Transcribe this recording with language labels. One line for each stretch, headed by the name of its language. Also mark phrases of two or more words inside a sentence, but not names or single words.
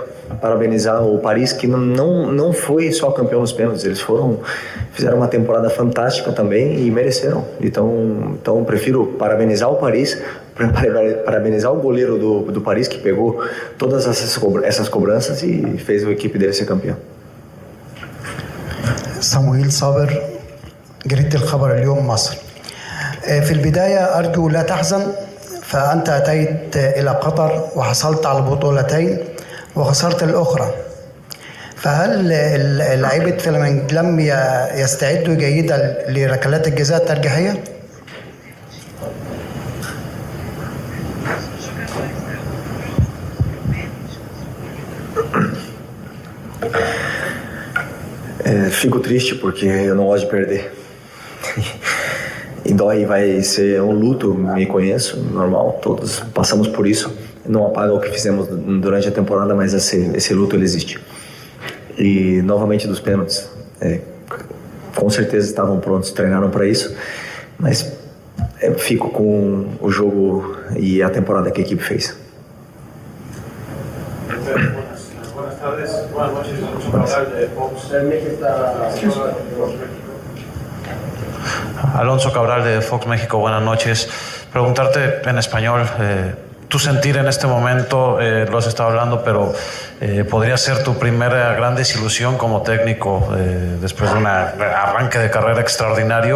Portuguese: Parabenizar o Paris, que não foi só campeão nos pênaltis, eles fizeram uma temporada fantástica também e mereceram. Então prefiro parabenizar o Paris, parabenizar o goleiro do Paris, que pegou todas essas cobranças e fez a equipe dele ser campeão.
Arabic: صموئيل صابر، جريدة الخبر اليوم مصر. في البداية أرجو لا تحزن، فأنت أتيت إلى قطر وحصلت على البطولتين وخسرت الأخرى، فهل لعيبة فلامينغو لم يستعدوا جيدا لركلات الجزاء الترجيحية؟
Portuguese: Fico triste porque eu não gosto de perder. E dói, vai ser um luto, me conheço, normal, todos passamos por isso. Não apaga o que fizemos durante a temporada, mas esse luto ele existe. E novamente dos pênaltis, com certeza estavam prontos, treinaram para isso, mas fico com o jogo e a temporada que a equipe fez.
Spanish: Alonso Cabral de Fox México, buenas noches. Preguntarte en español, tu sentir en este momento, lo has estado hablando, pero podría ser tu primera gran desilusión como técnico después de un arranque de carrera extraordinario.